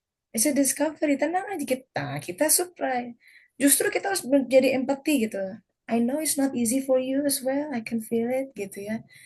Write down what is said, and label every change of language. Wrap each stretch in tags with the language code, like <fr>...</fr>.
<en>It's a discovery,</en> <id>tenang aja kita supply. Justru kita harus menjadi empati gitu.</id> <en>I know it's not easy for you as well, I can feel it</en> <id>gitu ya.</id>